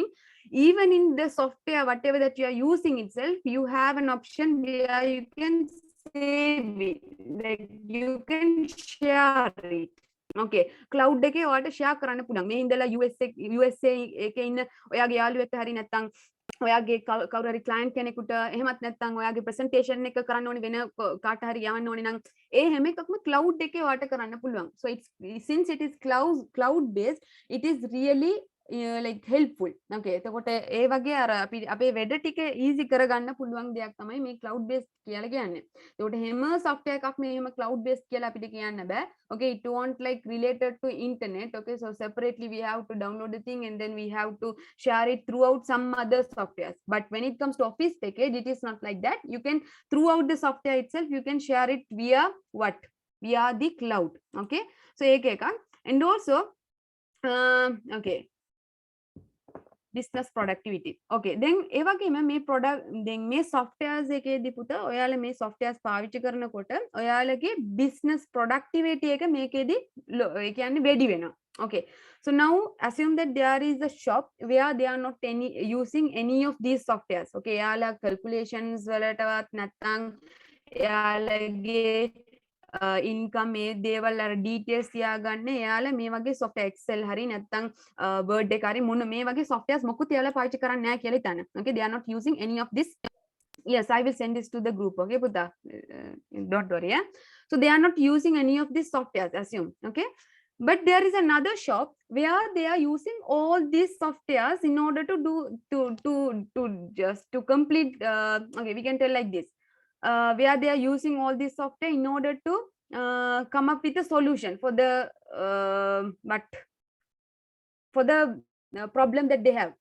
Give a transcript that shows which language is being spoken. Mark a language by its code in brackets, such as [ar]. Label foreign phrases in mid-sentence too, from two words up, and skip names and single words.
[en] Even in the software, whatever that you are using itself, you have an option where you can save it, like you can share it. [si] Okay, cloud එකේ ඔයාලට share කරන්න පුළුවන්. මේ ඉඳලා USA එකේ ඉන්න ඔයාගේ යාළුවෙක්ට හරි නැත්නම් ඔයාගේ කවුරු හරි client කෙනෙකුට එහෙමත් නැත්නම් ඔයාගේ presentation එක කරන්න ඕනේ වෙන කාට හරි යවන්න ඕනේ නම් ඒ හැම එකක්ම cloud එකේ ඔයාලට කරන්න පුළුවන්. [en] So it's since it is cloud based, it is really like helpful. [si] Okay, එතකොට ඒ වගේ අර අපි අපේ වැඩ ටික easy කරගන්න පුළුවන් දෙයක් තමයි මේ [en] cloud based [si] කියලා කියන්නේ. ඒකට හැම software එකක්ම එහෙම [en] cloud based [si] කියලා අපිට කියන්න බෑ. [en] Okay, it won't like related to internet. Okay, so separately we have to download the thing and then we have to share it throughout some other softwares. But when it comes to office package, it is not like that. You can throughout the software itself you can share it via what? Via the cloud. Okay, so [si] ඒක එක. [en] And also okay, business productivity. Okay, then [si] ඒ වගේම මේ product then මේ softwares එකේදී පුතා ඔයාලා මේ softwares පාවිච්චි කරනකොට ඔයාලගේ [en] business productivity [si] එක මේකේදී ඒ කියන්නේ වැඩි වෙනවා. [en] Okay, so now assume that there is a shop where they are not using any of these softwares. [si] Okay, එයාලා calculations වලටවත් නැත්නම් එයාලගේ income මේ දේවල් අර details තියාගන්න එයාලා මේ වගේ [en] software excel [si] හරි නැත්නම් word එක හරි මොන මේ වගේ softwares මොකුත් එයාලා පාවිච්චි කරන්නේ නැහැ කියලා හිතන්න. [en] Okay, they are not using any of this. Yes, I will send this to the group. Okay, Buddha, don't worry. Yeah, so they are not using any of these softwares, assume. Okay, but there is another shop where they are using all these softwares in order to do to complete okay, we can tell like this, where they are using all this software in order to come up with a solution for the problem that they have.